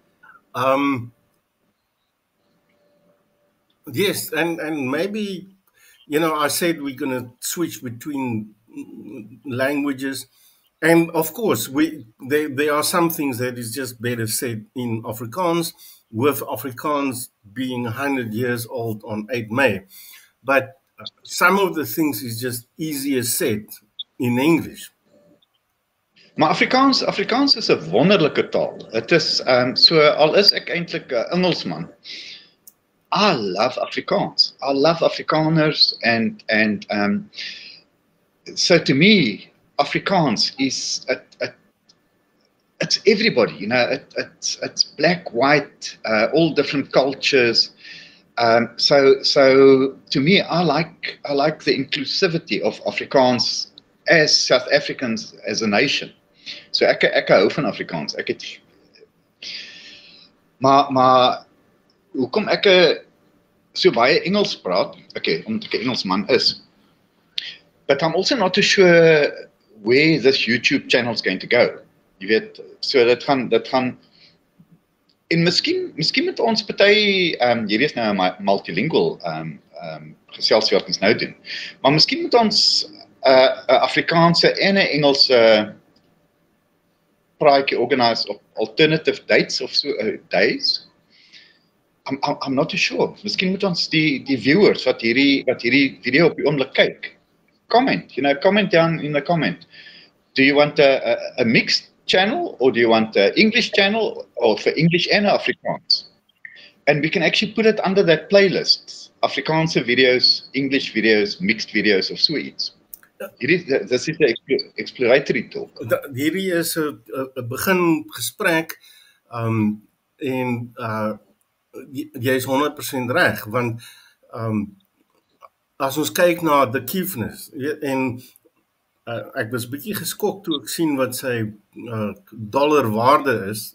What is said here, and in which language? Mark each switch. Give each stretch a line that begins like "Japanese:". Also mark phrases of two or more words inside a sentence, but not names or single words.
English: Yes, and maybe, you know, I said we're going to switch between languages, and of course, there are some things that is just better said in Afrikaans, with Afrikaans being 100 years old on 8 May. But some of the things is just easier said in English.
Afrikaans: Maar Afrikaans is 'n wonderlike taal. Dit is so al is ek eintlik 'n Engelsman.
English: I love Afrikaans. I love Afrikaners, and so to me, Afrikaans is it's everybody. You know, it's black, white, all different cultures. So to me, I like the inclusivity of Afrikaans as South Africans as a nation.
Afrikaans: So ek hou van Afrikaans. Ek het maar hoekom ek so baie Engels praat? Okay, omdat ek 'n Engelsman is.
English: But I'm also not too sure where this YouTube channel is going to go.
Afrikaans: Jy weet, so dit gaan en miskien met ons party hierdie is nou 'n multilingual geselsie wat ons nou doen. Maar miskien moet ons 'n Afrikaanse en 'n Engelse praatjie organise op
English: alternative dates
Afrikaans: of so days.
English: I'm not too sure.
Afrikaans: Miskien moet ons die viewers wat hierdie video op die oomblik kyk,
English: comment down in the comment. Do you want a mixed channel, or do you want an English channel, or for English and Afrikaans? And we can actually put it under that playlist.
Afrikaans: Afrikaanse videos,
English: English videos, mixed videos
Afrikaans: of so iets.
English: This is the exploratory talk.
Afrikaans: Hierdie is 'n begin gesprek en jy is 100% reg, want as ons kyk na the Kiefness, en ek was bietjie geskok toe ek sien wat sy dollar waarde is.